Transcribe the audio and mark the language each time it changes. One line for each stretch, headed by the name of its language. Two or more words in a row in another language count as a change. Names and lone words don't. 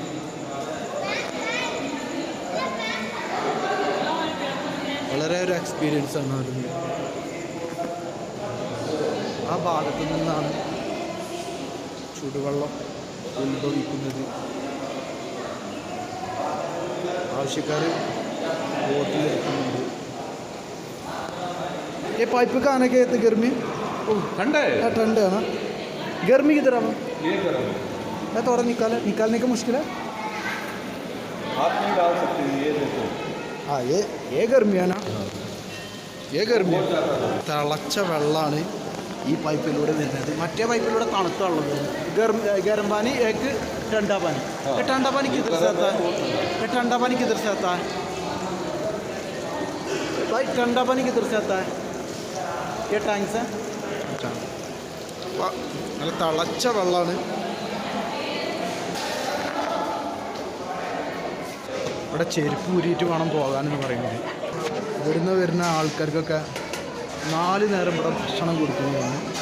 Malayalam: വളരെ ഒരു എക്സ്പീരിയൻസ് ആണ് വരുന്നത്. ആ ഭാഗത്തു നിന്നാണ് ചുടുവെള്ളം ഉത്ഭവിക്കുന്നത്. ആവശ്യക്കാർ ബോട്ടിലെത്തുന്നുണ്ട്.
Hindi: ये पाइप का आने के इतने गर्मी ठंडा है। ठंडा है ना. गर्मी किधर है? ये गर्म है। मैं थोड़ा निकालने का मुश्किल है. हाथ नहीं डाल सकते, ये देखो. हाँ ये गर्मी है ना. ये गर्मी
Malayalam: തിളച്ച വെള്ളമാണ് ഈ പൈപ്പിലൂടെ വരുന്നത്. മറ്റേ പൈപ്പിലൂടെ തണുത്ത വെള്ളം വരുന്നത്.
Hindi: ഗരം पानी एक ठंडा पानी. ये ठंडा पानी किधर से आता है? ये ठंडा पानी किधर से आता है भाई? ठंडा पानी किधर से आता है? ये टैंक से. अच्छा,
Malayalam: നല്ല തിളച്ച വെള്ളമാണ്. ഇവിടെ ചെരുപ്പ് ഊരിയിട്ട് വേണം പോകാനെന്ന് പറയുന്നത്. ഇവിടുന്ന് വരുന്ന ആൾക്കാർക്കൊക്കെ 4 നേരം ഇവിടെ ഭക്ഷണം കൊടുക്കുന്നതാണ്.